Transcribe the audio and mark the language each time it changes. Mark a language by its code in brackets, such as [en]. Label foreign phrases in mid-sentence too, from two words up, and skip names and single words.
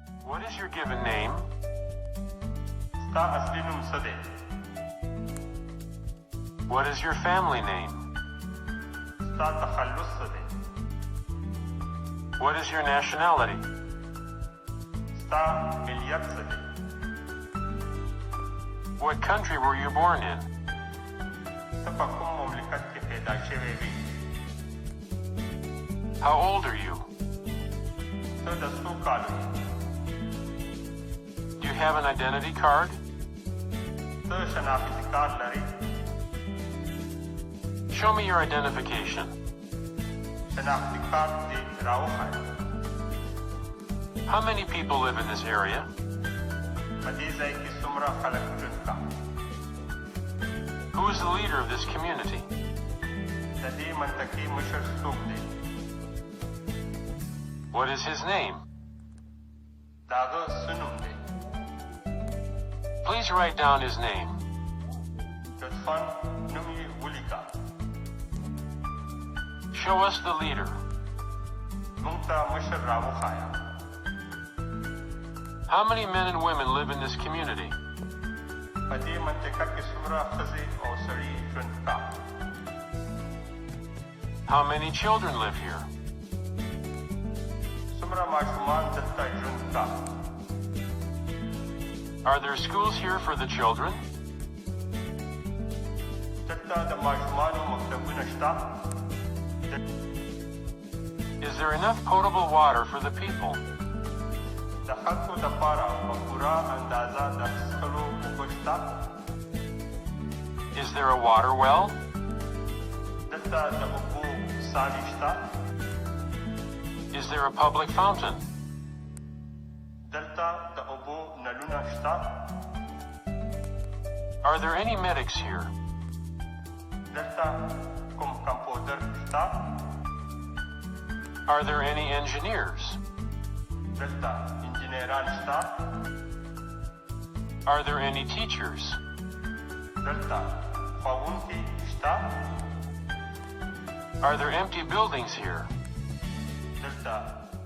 [en] What is your given name? [ps] ستا اصلي نوم څه دی؟ [en] What is your family name? [ps] ستا تخلص څه دی؟ [en] What is your nationality? [ps] ستا ملیت څه دی؟ [en] What country were you born in? [ps] ته په کوم مملکت کې پیدا شوی وې؟ [en] How old are you? [ps] ته د څو کالو یې؟ [en] Do you have an identity card? [ps] ته شناختی کارت لرې؟ [en] Show me your identification. [ps] شناختی کارت دې راوښایه. [en] How many people live in this area? [ps] په دې ځای کې څومره خلک ژوند کوي؟ [en] Who is the leader of this community? [ps] د دې منطقې مشر څوک دی؟ [en] What is his name? [ps] د هغه څه نوم دی؟ [en] Please write down his name. [ps] لطفاً نوم یې ولیکه. [en] Show us the leader. [ps] موږ ته مشر راوښایه. [en] How many men and women live in this community? [ps] په دې منطقه کې څومره ښځې او سړي ژوند کوي؟ [en] How many children live here? [ps] څومره ماشومان دلته ژوند کوي؟ [en] Are there schools here for the children? [ps] دلته د ماشومانو مکتبونه شته؟ [en] Is there enough potable water for the people? [ps] د خلکو دپاره په پوره اندازه د څښلو اوبه شته؟ [en] Is there a water well? [ps] دلته د اوبو څاڼې شته؟ [en] Is there a public fountain? [ps] دلته د اوبو نلونه شته؟ [en] Are there any medics here? [ps] دلته کوم کمپاوډر شته؟ [en] Are there any engineers? [ps] دلته انجینران شته؟ [en] Are there any teachers? [ps] دلته ښوونکي شته؟ [en] Are there empty buildings here? [ps] دلته